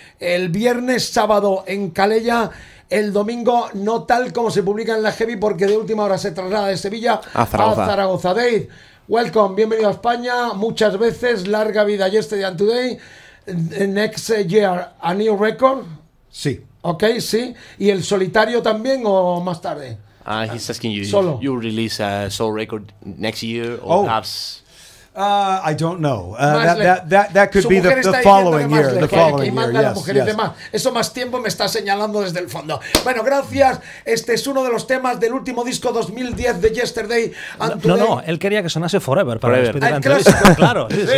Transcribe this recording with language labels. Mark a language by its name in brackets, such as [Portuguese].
[Spanish] El viernes, sábado en Calella. El domingo no tal como se publica en la Heavy, porque de última hora se traslada de Sevilla a Zaragoza. Dave, [English] welcome, [Spanish] bienvenido a España, muchas veces, larga vida Yesterday and Today, [English] next year a new record. [Spanish] Sí. Ok, sí. ¿Y el solitario también o más tarde? [English] He's asking you, Solo. you release a solo record next year or perhaps... I don't know. That could be the following year. The following year, yes. [Spanish] Eso más tiempo me está señalando desde el fondo. Bueno, gracias. Este es uno de los temas del último disco 2010 de Yesterday and Today. No, él quería que sonase Forever para [English] Forever. [Spanish] despedir la entrevista. Claro, sí.